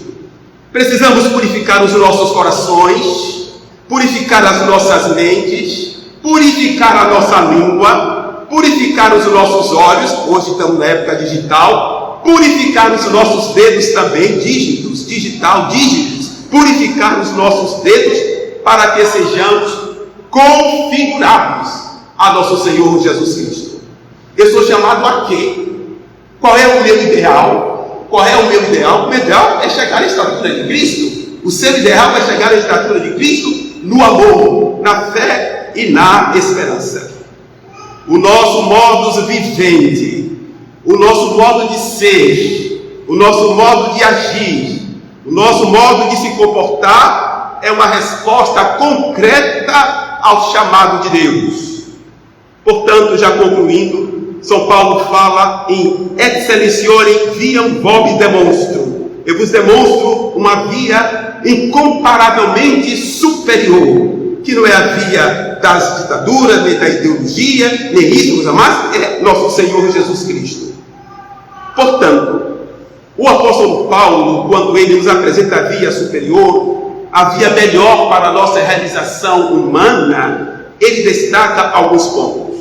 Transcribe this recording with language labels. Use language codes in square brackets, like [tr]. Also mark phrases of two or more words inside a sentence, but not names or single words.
[pt] Precisamos purificar os nossos corações, purificar as nossas mentes, purificar a nossa língua, purificar os nossos olhos, hoje estamos na época digital, purificar os nossos dedos também, dígitos, purificar os nossos dedos para que sejamos configurados a nosso Senhor Jesus Cristo. Eu sou chamado a quê? Qual é o meu ideal? Qual é o meu ideal? O meu ideal é chegar à estatura de Cristo. O seu ideal é chegar à estatura de Cristo no amor, na fé e na esperança. O nosso [la] modus vivendi, [pt] o nosso modo de ser, o nosso modo de agir, o nosso modo de se comportar é uma resposta concreta ao chamado de Deus. Portanto, já concluindo, São Paulo fala em [la] excelsiore viam vobis demonstro. [pt] Eu vos demonstro uma via incomparavelmente superior, que não é a via das ditaduras, nem da ideologia, nem isso, mas é nosso Senhor Jesus Cristo. Portanto, o apóstolo Paulo, quando ele nos apresenta a via superior, a via melhor para a nossa realização humana, ele destaca alguns pontos.